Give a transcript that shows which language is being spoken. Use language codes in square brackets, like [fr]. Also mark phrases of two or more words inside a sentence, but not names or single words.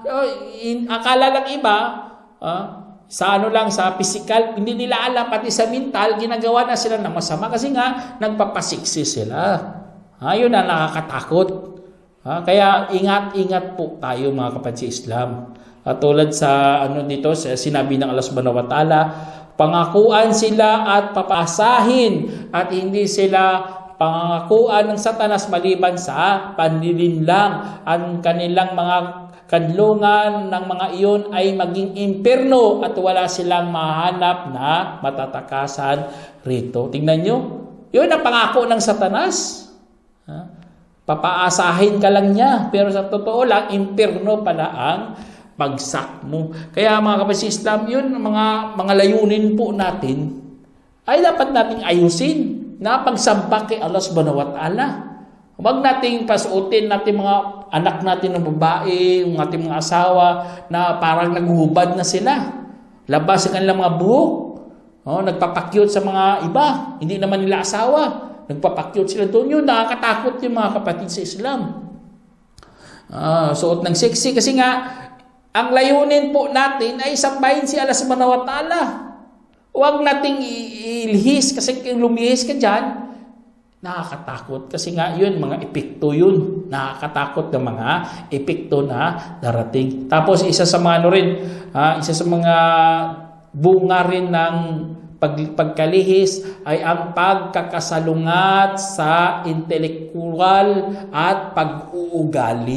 [tl] Akala lang iba, sa sa physical, hindi nila alam, pati sa mental, ginagawa na sila ng masama kasi nga, nagpapasiksi sila. Yun na nakakatakot. Kaya ingat-ingat po tayo mga kapatid sa Islam. Tulad sa dito, sinabi ng [ar] الله سبحانه وتعالى, [tl] pangakuan sila at papasahin at hindi sila pangakuan ng Satanas maliban sa panlilinlang. Ang kanilang mga kanlungan ng mga iyon ay maging impierno at wala silang mahanap na matatakasan rito. Tingnan nyo, yun ang pangako ng Satanas. Papaasahin ka lang niya, pero sa totoo lang, impierno pala ang bagsak mo. Kaya mga kapatid Islam, yun mga layunin po natin ay dapat nating ayusin na pagsamba kay [ar] الله سبحانه وتعالى. [tl] Huwag nating pasuotin natin mga anak natin ng babae, yung ating mga asawa na parang naghuhubad na sila. Labas ang kanilang mga buhok. Nagpapakyut sa mga iba. Hindi naman nila asawa. Nagpapakyut sila doon. Yun, nakakatakot yung mga kapatid sa Islam. Suot ng sexy. Kasi nga, ang layunin po natin ay sambahin si [ar] الله سبحانه وتعالى. [tl] Huwag nating ilihis. Kasi kung lumihis ka dyan, nakakatakot. Kasi nga yun, mga epekto yun. Nakakatakot ng mga epekto na darating. Tapos isa sa mga isa sa mga bunga rin ng pagkalihis ay ang pagkakasalungat sa intelektual at pag-uugali.